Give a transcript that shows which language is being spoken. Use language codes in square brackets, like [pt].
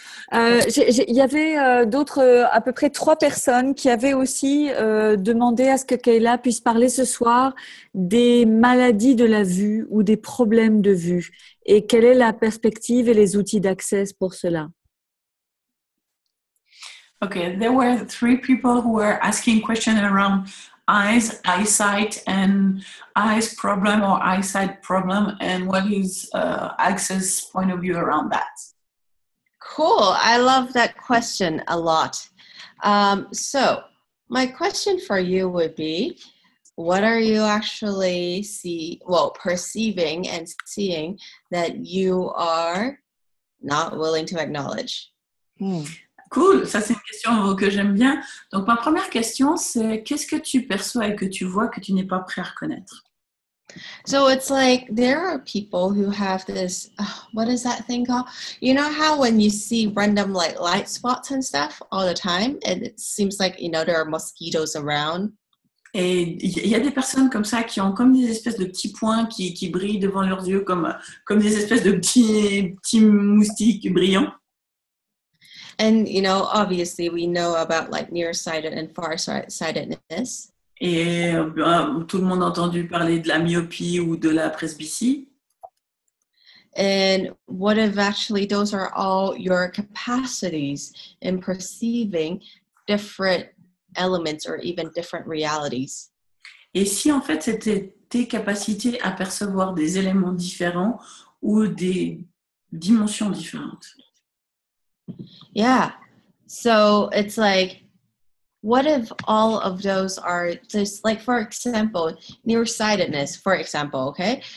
[fr] Il y avait à peu près 3 personnes qui avaient aussi demandé à ce que Kayla puisse parler ce soir des maladies de la vue ou des problèmes de vue. Et quelle est la perspective et les outils d'accès pour cela? [en] Okay, there were 3 people who were asking questions around eyesight and eyes problem or eyesight problem, and what is Access point of view around that? Cool. I love that question a lot. So my question for you would be, what are you actually perceiving and seeing that you are not willing to acknowledge? [fr] Cool, ça c'est une question que j'aime bien. Donc ma première question, c'est qu'est-ce que tu perçois et que tu vois que tu n'es pas prêt à reconnaître? [en] So it's like there are people who have this, what is that thing called? You know how when you see random like light spots and stuff all the time, and it seems like, there are mosquitoes around? [fr] Et il y a des personnes comme ça qui ont comme des espèces de petits points qui brillent devant leurs yeux comme des espèces de petits moustiques brillants. [en] And, obviously we know about like nearsighted and farsightedness. [fr] Et tout le monde a entendu parler de la myopie ou de la presbytie. [en] And what if actually those are all your capacities in perceiving different elements or even different realities? [fr] Et si en fait c'était tes capacités à percevoir des éléments différents ou des dimensions différentes? [en] Yeah. So it's like, what if all of those are just like, for example, nearsightedness, for example, okay?